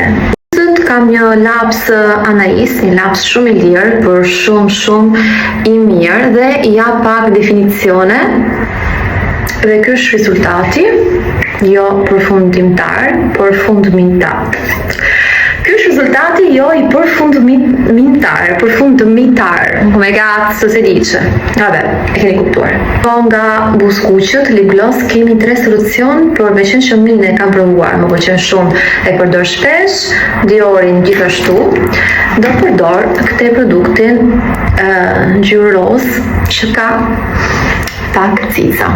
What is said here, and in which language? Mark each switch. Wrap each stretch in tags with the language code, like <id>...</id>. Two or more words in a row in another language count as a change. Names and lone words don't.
<sq>Buzët kam një laps Anais, një laps shumë i lirë, por shumë i mirë dhe i jap pak definicione. Dhe ky është rezultati, jo përfundimtar, por fundmitar. Ky është rezultati jo i përfundimtar,</sq> <it>come cazzo si dice. Vabbè,</it> <sq>e keni kuptuar. Nga Buskuqët,</sq> <en>lip gloss,</en> <sq>kemi 3 solucion, por veçan që e kam provuar, më pëlqen shumë, e përdor shpesh, Diorin gjithashtu. Do përdor këtë produktin ngjyrë roz që ka pak cica.</sq>